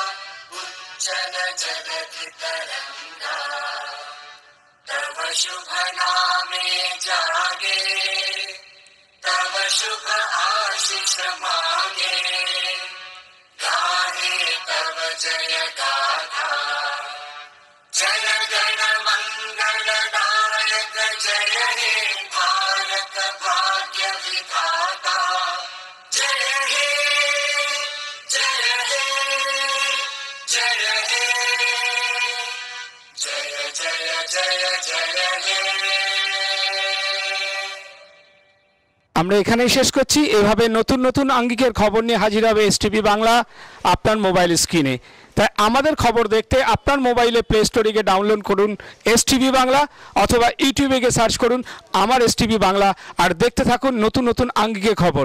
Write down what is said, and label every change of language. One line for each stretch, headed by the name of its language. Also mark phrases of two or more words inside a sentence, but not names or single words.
Bangla: উজ্জল জগতি তরঙ্গা তব শুভ নামে জাগে তব শুভ আশীষ মাঙ্গে গাহে তব জয় গাথা জয় গণ মঙ্গল নায়ক জয় হে ভারত ভাগ্য বিধাতা জয় হে জয় হে জয় হে জয় জয় জয় জয় হে। আমরা এখানেই শেষ করছি। এভাবে নতুন নতুন আঙ্গিকের খবর নিয়ে হাজির হবে এসটিভি বাংলা আপনার মোবাইল স্ক্রিনে। তাই আমাদের খবর দেখতে আপনার মোবাইলে প্লে স্টোরে গিয়ে ডাউনলোড করুন এসটিভি বাংলা, অথবা ইউটিউবে গিয়ে সার্চ করুন আমার এসটিভি বাংলা, আর দেখতে থাকুন নতুন নতুন আঙ্গিকের খবর।